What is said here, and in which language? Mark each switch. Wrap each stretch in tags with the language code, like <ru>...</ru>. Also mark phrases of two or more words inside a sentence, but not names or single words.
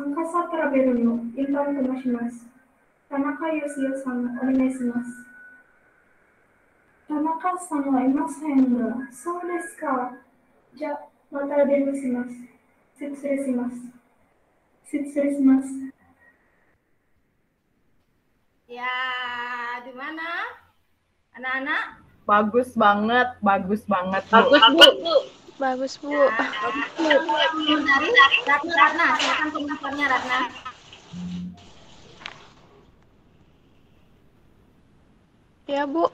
<ja>赤さトラベルのインターンと申します。田中康代さんのお願いします。田中さんはいませんが、そうですか。じゃあ、また電話します。失礼します。失礼します。</ja> <id>Ya, di mana? Anak-anak? Bagus banget, bagus banget. Bagus, Bu. Bagus, Bu. Dari Ratna, silakan komentarnya Ratna. Ya, Bu.</id>